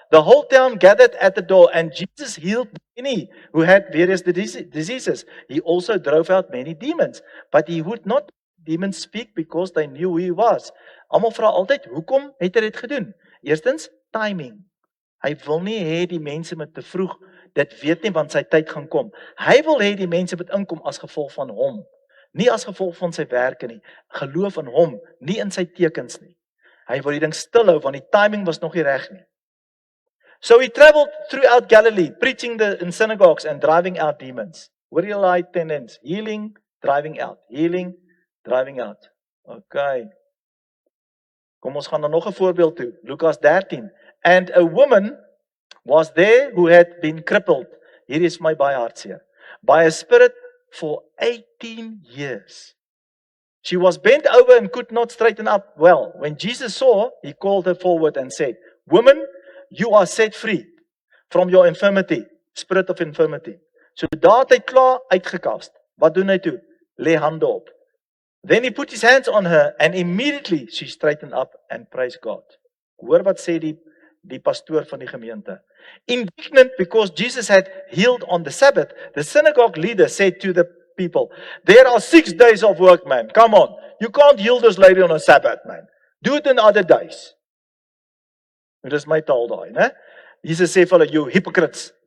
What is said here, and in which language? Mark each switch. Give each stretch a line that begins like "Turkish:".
English: The whole town gathered at the door and Jesus healed many who had various diseases. He also drove out many demons, but he would not demons speak because they knew who he was.
Afrikaans: Almal vra altyd, hoekom het hy dit gedoen? Eerstens, timing. Hy wil nie hê die mense moet te vroeg dit weet nie, want sy tyd gaan kom. Hy wil hê die mense moet inkom as gevolg van hom. Nie as gevolg van sy werke nie. Geloof in hom, nie in sy tekens nie. Hy wil die ding stil hou, want die timing was nog nie reg nie.
English: So he traveled throughout Galilee, preaching in synagogues and driving out demons.
Afrikaans: Hoor jy daai tendens?
English: Healing, driving out. Healing, driving out.
Afrikaans: Okay. Kom ons gaan dan nog 'n voorbeeld toe. Lukas 13.
English: And a woman was there who had been crippled.
Afrikaans: Hier is my baie hartseer.
English: By a spirit for 18 years. She was bent over and could not straighten up well. When Jesus saw, he called her forward and said, Woman, you are set free from your infirmity, spirit of infirmity.
Afrikaans: So daar het hy klaar uitgekast. Wat doen hy toe? Lê hande op.
English: Then he put his hands on her and immediately she straightened up and praised God.
Afrikaans: Hoor wat sê die pastoor van die gemeente.
English: Indignant because Jesus had healed on the Sabbath, the synagogue leader said to the people, there are 6 days of work, man. Come on. You can't heal this lady on a Sabbath, man. Do it in other days.
Afrikaans: Dit is my taal daai, né? Jesus sê vir hulle,
English: you hypocrites.